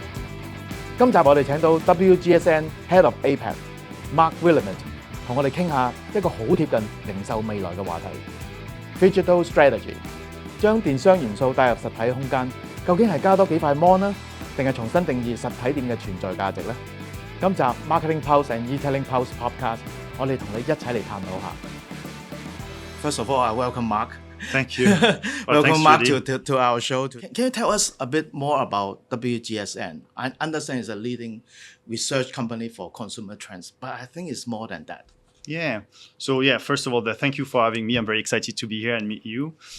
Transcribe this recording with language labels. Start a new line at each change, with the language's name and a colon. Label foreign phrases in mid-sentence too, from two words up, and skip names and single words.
Cantonese: 今集我哋請到 WGSN
English: Head of APAC
Cantonese: Marc Villemat 同我哋傾下一個好貼近零售未來嘅話題
English: Digital Strategy，
Cantonese: 將電商元素帶入實體空間，究竟係加多幾塊 mon 呢，定係重新定義實體店嘅存在價值呢？今集 Marketing Pulse and Retailing Pulse Podcast，我哋同你一齊嚟探討下。
English: First of all, I welcome Marc. Thank you. Welcome, Marc, to our show. Can you tell us a bit more about WGSN? I understand it's a leading research company for consumer trends, but I think it's more than that. Yeah. So first of all, thank you for having me. I'm very excited to be here and meet you.